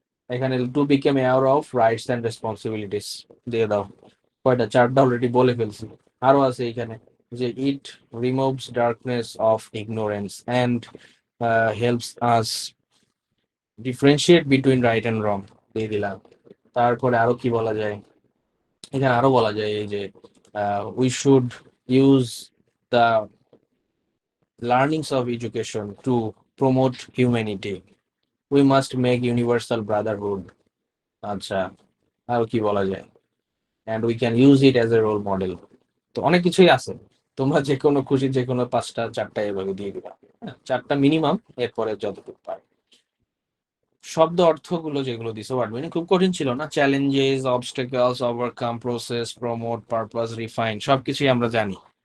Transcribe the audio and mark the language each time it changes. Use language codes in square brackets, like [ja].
[bn] এখানে [en] to became aware of rights and responsibilities [bn] দিয়ে দাও, কয়টা, চারটা অলরেডি বলে ফেলছি। আরো আছে এখানে যে [en] it removes darkness of ignorance and helps us differentiate between right and wrong [bn] দিয়ে দিলাম। তারপরে আরো কি বলা যায়, এখানে আরো বলা যায় এই যে [en] we should use the learnings of education to promote humanity, we must make universal brotherhood। [bn] আচ্ছা, আরো কি বলা যায়, [en] and we can use it as a role model। [bn] তো অনেক কিছুই আছে, তোমরা যে কোনো খুশি যে কোনো পাঁচটা চারটা এভাবে দিয়ে দিবা, হ্যাঁ, চারটা মিনিমাম, এরপরে যতটুকু পারে। শব্দ অর্থগুলো যেগুলো দিছো ওয়ার্ড মিনিং খুব কঠিন ছিল না, challenges, obstacles, overcome, process, promote, purpose, refine সবকিছুই আমরা জানি।